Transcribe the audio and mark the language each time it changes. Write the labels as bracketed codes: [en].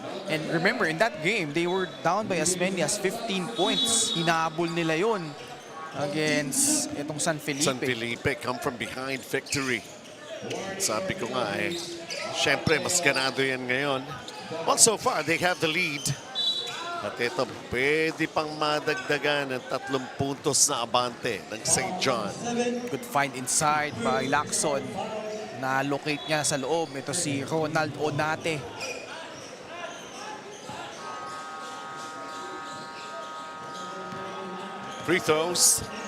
[en] And remember, in that game, they were down by as many as 15 points. [tl] Hinabol nila yun against itong San Felipe. San Felipe, [en] come from behind victory. [tl] Sabi ko nga eh, syempre mas ganado yan ngayon. [en] Well, so far, they have the lead. [tl] At ito, pwede pang madagdagan ng 3 puntos na abante ng St. [en] John. Good find inside by Lacson. [tl] Na-locate niya sa loob. Ito si Ronald Onate. [en] Free throws.